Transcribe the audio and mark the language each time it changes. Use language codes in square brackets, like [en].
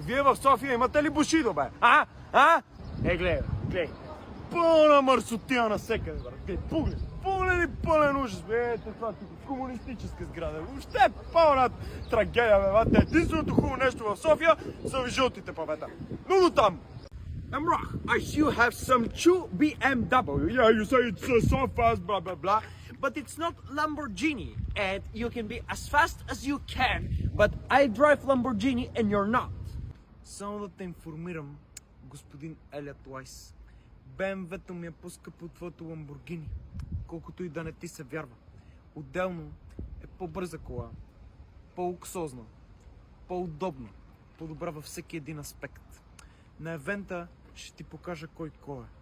[bg] Вие в София имате ли Бушидо, бе? Гледай. Пълна мърсотия навсекъде, бе. Погледни пълен ужас, бе. Ето това тук, комунистическа сграда. Въобще е пълна трагедия, бе. Единственото хубаво нещо в София са ви жълтите павета. Но до там! [en] Emrah, I see you have some true BMW. Yeah, you say it's so fast, blah, blah, blah. But it's not Lamborghini. And you can be as fast as you can. But I drive Lamborghini and you're not. [bg] Само да те информирам, господин Елиот Лайс. BMW-то ми е по-скъпо от твоето Lamborghini. Колкото и да не ти се вярва. Отделно е по-бърза кола. По-луксозна. По-удобна. По-добра във всеки един аспект. На евента ще ти покажа кой е.